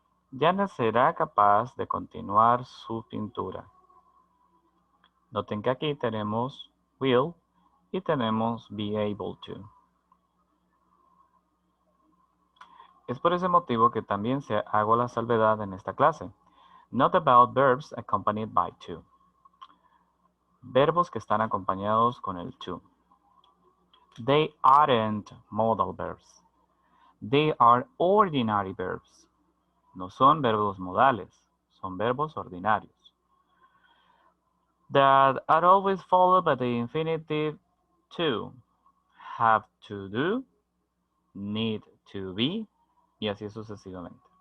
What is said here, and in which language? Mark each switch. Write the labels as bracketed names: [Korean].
[Spanish] Janet será capaz de continuar su pintura. Noten que aquí tenemos will y tenemos be able to. Es por ese motivo que también hago la salvedad en esta clase. [English] Not about verbs accompanied by to. [Spanish] Verbos que están acompañados con el to. [English] They aren't modal verbs. They are ordinary verbs. [Spanish] No son verbos modales, son verbos ordinarios. [English] That are always followed by the infinitive to. Have to do, need to be, [Spanish] y así sucesivamente.